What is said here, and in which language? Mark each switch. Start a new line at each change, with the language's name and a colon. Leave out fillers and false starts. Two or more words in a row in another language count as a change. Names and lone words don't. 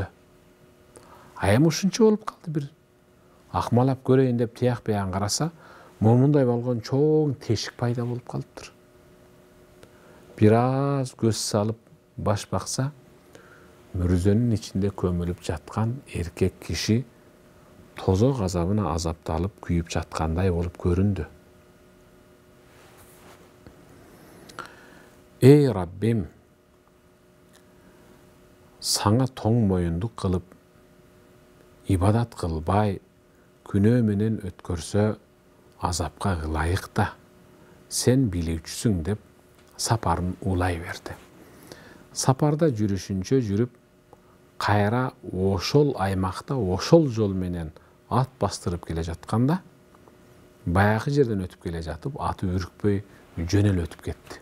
Kyrgyz: Эми ушунча болуп калды, бир акмалап көрөйүн деп тияк биян караса, момундай болгон чоң тешик пайда болуп калыптыр. Бир аз көз салып баш бакса, мүрзөнүн ичинде көмүлүп жаткан эркек киши тозок азабына азапталып күйүп жаткандай болуп көрүндү. Эй Раббим, сана тоң моюндук кылып, ибадат кылбай, күнөө менен өткөрсө азапка ылайык да, сен билүүчүсүң деп сапарын улай берди. Сапарда жүрүшүнчө жүрүп, кайра ошол аймакта ошол жол менен ат бастырып келе жатканда, баягы жерден өтүп келе жатып, аты үркпөй жөнел өтүп кетти.